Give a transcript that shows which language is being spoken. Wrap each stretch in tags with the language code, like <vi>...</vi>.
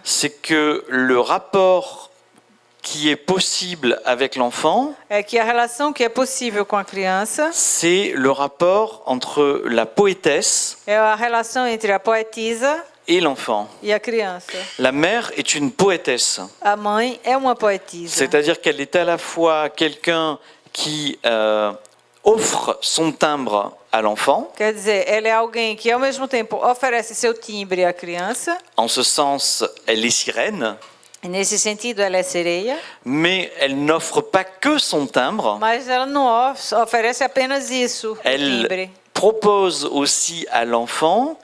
<fr>c'est que le rapport qui est possible avec l'enfant,</fr> <pt>é que a relação que é possível com a criança</pt> <fr>c'est le rapport entre la poétesse</fr> <pt>é a relação entre a poetisa</pt> <fr>et l'enfant.</fr> <pt>e a criança.</pt> <fr>La mère est une poétesse,</fr> <pt>A mãe é uma poetisa.</pt> <fr>c'est-à-dire qu'elle est à la fois quelqu'un qui offre son timbre à l'enfant,</fr> <pt>Quer dizer, ela é alguém que ao mesmo tempo oferece seu timbre à criança.</pt> <fr>en ce sens, elle est sirène,</fr> <pt>E nesse sentido, ela é sereia,</pt> <fr>mais elle n'offre pas que son timbre,</fr> <pt>mas ela não oferece apenas isso, o</pt> <fr>elle</fr> <pt>timbre.</pt> <fr>propose aussi à l'enfant</fr>